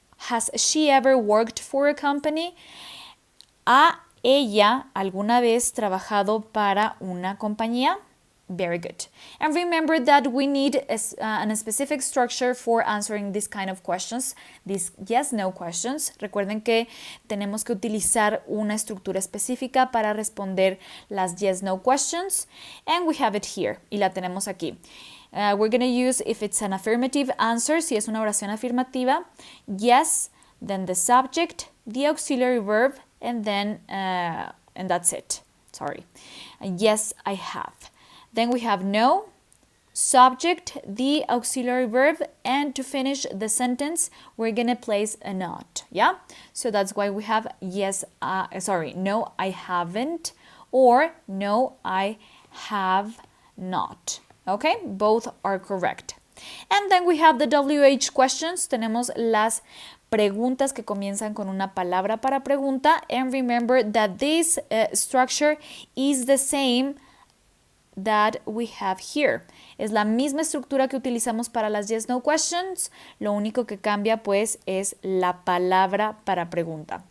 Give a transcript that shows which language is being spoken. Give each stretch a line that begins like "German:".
English: Has she ever worked for a company?
Spanish: ¿Ha ella alguna vez trabajado para una compañía?
English: Very good. And remember that we need a specific structure for answering this kind of questions, these yes-no questions.
Spanish: Recuerden que tenemos que utilizar una estructura específica para responder las yes-no questions.
English: And we have it here,
Spanish: y la tenemos aquí.
English: We're going to use, if it's an affirmative answer,
Spanish: si es una oración afirmativa,
English: yes, then the subject, the auxiliary verb, and then, and that's it. Sorry. Yes, I have. Then we have no, subject, the auxiliary verb, and to finish the sentence, we're going to place a not. Yeah? So that's why we have no, I haven't, or no, I have not. Okay, both are correct. And then we have the WH questions.
Spanish: Tenemos las preguntas que comienzan con una palabra para pregunta.
English: And remember that this structure is the same that we have here.
Spanish: Es la misma estructura que utilizamos para las yes no questions. Lo único que cambia pues es la palabra para pregunta.